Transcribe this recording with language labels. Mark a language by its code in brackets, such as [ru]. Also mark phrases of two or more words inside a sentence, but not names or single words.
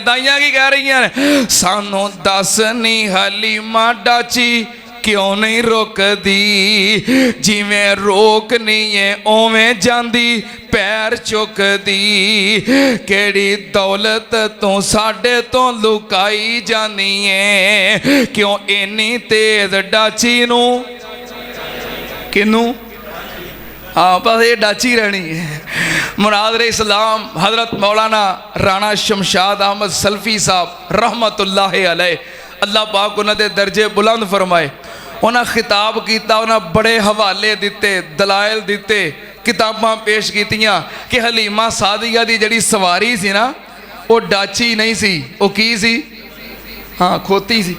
[pa] دائیاں کی کہہ رہی ہیں، سانوں دس نی حلیمہ ڈاچی کیوں نہیں روکدی، جویں روکنی ہے اوویں جاندی پیر چکدی، کیہڑی دولت توں ساڈے توں لکائی جانی ہے، کیوں اِنّی تیز ڈاچی نوں کنوں? [ur] ہاں بس یہ ڈاچی رہنی ہے. مناظر اسلام حضرت مولانا رانا شمشاد احمد سلفی صاحب [ar] رحمة الله عليه, [ur] اللہ پاک [pa] اونہاں دے [ur] درجے بلند فرمائے. [pa] انہیں خطاب کیا، انہیں بڑے حوالے دتے، دلائل دتے، کتاباں پیش کیتیاں کہ حلیمہ سعدیہ دی جیہڑی سواری سی نا، وہ ڈاچی نہیں سی، وہ کی سی? ہاں کھوتی سی.